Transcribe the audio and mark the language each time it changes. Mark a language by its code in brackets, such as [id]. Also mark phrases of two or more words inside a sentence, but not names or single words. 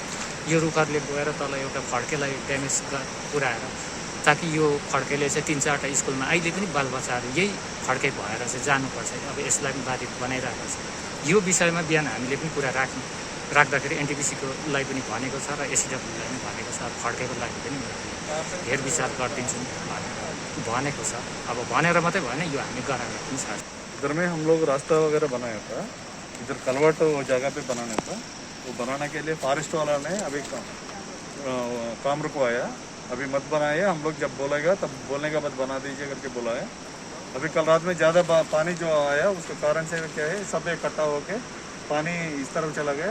[ne] यो रुखहरूले गएर तल एउटा फड्केलाई ड्यामेज पुऱ्याएर, ताकि यो फड्केले चाहिँ 3-4वटा स्कुलमा अहिले पनि बालबच्चाहरू यही फड्के भएर चाहिँ जानुपर्छ। अब यसलाई पनि बाधित बनाइरहेको छ। यो विषयमा बिहान हामीले पनि कुरा राख्दाखेरि एनटिपिसीकोलाई पनि भनेको छ र एसडब्ल्यूलाई पनि भनेको छ। फड्केको लागि पनि हेर विचार गरिदिन्छौँ भनेको छ। अब भनेर मात्रै भएन, यो हामी गराएर पनि छ। [hi] इधर में हम लोग रास्ता वगैरह बनाया था, इधर कलवर्ट वो जगह पे बनाना था। वो बनाने के लिए फॉरेस्ट वाला ने अभी काम रुकवाया। अभी मत बनाइए, हम लोग जब बोलेगा तब बोलने के बाद बना दीजिए करके बोला है। अभी कल रात में ज़्यादा पानी जो आया उसके कारण से क्या है, सब इकट्ठा होके पानी इस तरफ चला गया।